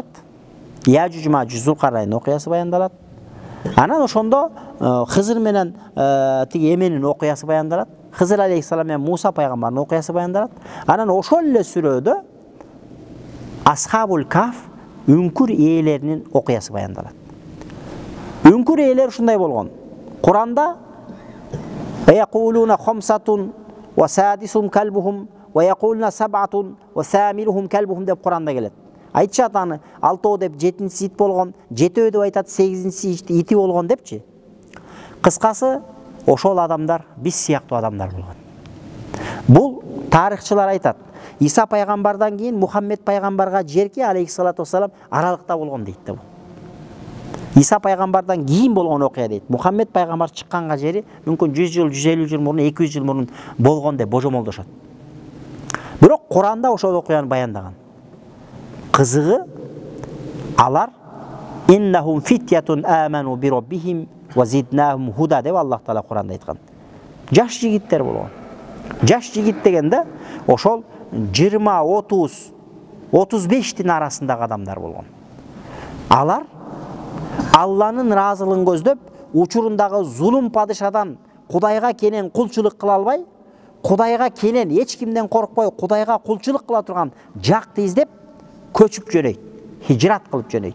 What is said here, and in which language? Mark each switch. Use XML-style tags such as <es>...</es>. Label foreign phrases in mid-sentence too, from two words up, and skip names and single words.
<ky>Яжуж Мажуж Зулкарнайнын окуясы баяндалат. Анан ошондо Хызыр менен тиги Эменин окуясы баяндалат. Хызыр алейхиссалам менен Муса пайгамбардын окуясы баяндалат. Анан ошол эле сүрөдө</ky> <ar>أصحاب الكهف</ar> <ky>үңкүр ээлеринин окуясы баяндалат. Үңкүр ээлер ушундай болгон.</ky> <ar>Куранда يقولون خمسة و سادسهم كلبهم و يقولون سبعة و ثامنهم كلبهم</ar> <ky>деп Куранда келет. Айтышат аны 6 деп 7-си ит болгон, 7 деп айтат 8-си ити болгон депчи. Кыскасы ошол адамдар биз сыяктуу адамдар болгон. Бул тарыхчылар айтат. Иса пайгамбардан кийин Мухаммед пайгамбарга жерки</ky> <ar>عليه الصلاة والسلام</ar> <ky>аралыкта болгон дейт да бул. Иса пайгамбардан кийин болгон окуя дейт. Мухаммед пайгамбар чыкканга жери мүмкүн 100 жыл, 150 жыл мурун, 200 жыл мурун болгон деп божомолдошот. Бирок Куранда ошол окуяны баяндаган. Кызыгы алар</ky> <ar>إنهم فتية آمنوا ب ربهم و زدناهم هدى</ar> <ky>деп Аллах Таала Куранда айткан. Жаш жигиттер болгон. Жаш жигит дегенде ошол 20, 30, 35тин арасындагы адамдар болгон. Алар Алланын разылыгын көздөп, учурундагы зулум падышадан Кудайга кенен кулчулук кыла албай, Кудайга кенен эч кимден коркпой, Кудайга кулчулук кыла турган жакты издеп көчүп жөнөйт, хижрат кылып жөнөйт.</ky>